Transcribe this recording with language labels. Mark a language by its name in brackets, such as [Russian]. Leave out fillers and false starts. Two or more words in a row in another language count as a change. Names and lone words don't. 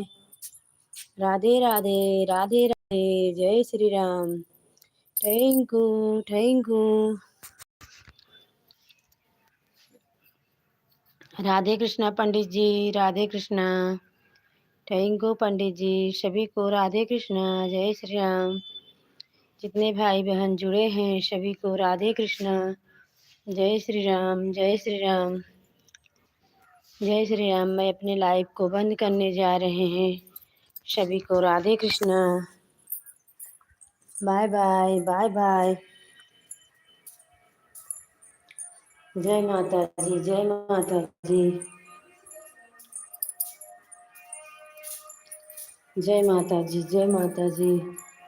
[Hindi] राधे राधे, राधे राधे, जय श्री राम। [English] Thank you, thank you. [Hindi] राधे कृष्णा पंडित जी, राधे कृष्णा। [English] Thank you [Hindi] पंडित जी, सभी को राधे कृष्णा, जय श्री राम। जितने भाई बहन जुड़े हैं सभी को राधे कृष्णा, जय श्री राम, जय श्री राम, जय श्री राम। मैं अपने लाइव को बंद करने जा रहे हैं, सभी को राधे कृष्णा, [English] Bye bye, bye bye. [Hindi] जय माता जी, जय माता जी, जय माता जी, जय माता जी।